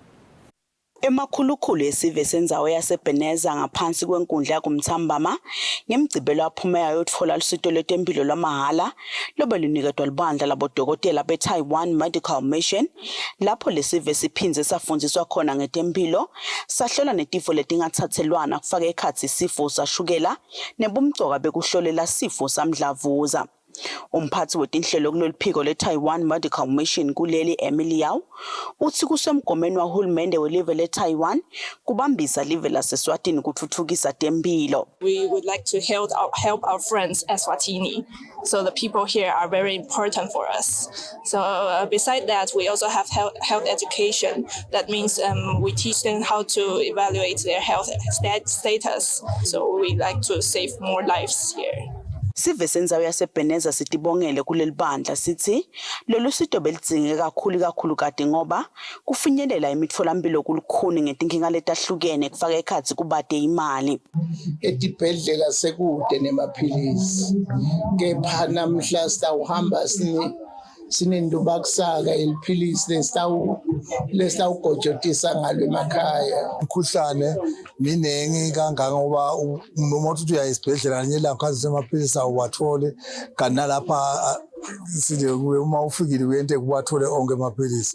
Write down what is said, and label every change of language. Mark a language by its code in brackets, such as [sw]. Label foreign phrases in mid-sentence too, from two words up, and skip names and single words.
[ss] Emakhulukhulu esive senzawo yaseBeneza ngaphansi kwenkundla yakumthambama ngemgcibelo aphumeyo yothola lusito lwetempilo lwamahala lobe luniketwa libandla labodokotela be-Taiwan Medical Mission lapho lesive siphinze safundziswa khona ngetempilo sahlola netifo letingathathelwana kufaka ekhatsi isifo sashukela nebumcoka bekuhlolela sifo samdlavuza. Umphathi wetinhlelo kuloluphiko le-Taiwan Medical Mission kuleli Amy Liao uthi kusemgomeni wahulumende welive le-Taiwan kubambisa live lase-Eswatini kuthuthukisa tempilo. [en] We would like to help our friends Eswatini. So the people here are very important for us. So beside that, we also have health education. That means we teach them how to evaluate their health status. So we like to save more lives here. [ss] Sive senzawo yaseBeneza sitibongele kuleli bandla sithi lolu sito belidzinge kakhulu kade ngoba kufinyelela imitfolampilo kulukhuni ngetinkinga letahlukene kufaka ekhatsi kubade imali. Etibhedlela sekude nemaphilisi kepha namhla sitawuhamba sinenduba kusaka eliphilisi lesitawugojotisa ngalo emakhaya. Umkhuhlane minengi kangaka ngoba uma uthi uya esibhedlela nyela ngakhazi semaphilisi awuwathole kanti nalapha uma ufikile uyente kuwathole onke amaphilisi.